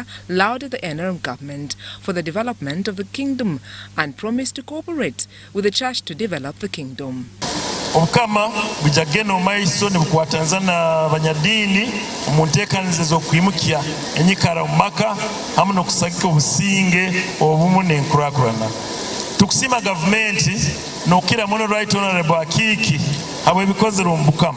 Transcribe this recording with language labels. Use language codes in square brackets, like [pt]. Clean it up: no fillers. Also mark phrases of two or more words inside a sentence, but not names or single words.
[en] lauded the NRM government for the development of the kingdom and promised to cooperate with the church to develop the kingdom. [ttj] Obukama bujageno maiso ne bukwatanzana banyadini omunteekaniza z'okwimukia enyikara mu maka hamu n'okusagika obusinge obumu n'enkulakulana. Tukusima gavumenti n'okukira muno [en] Right Honorable [ttj] Akiki habwe bikozera omu Bukama.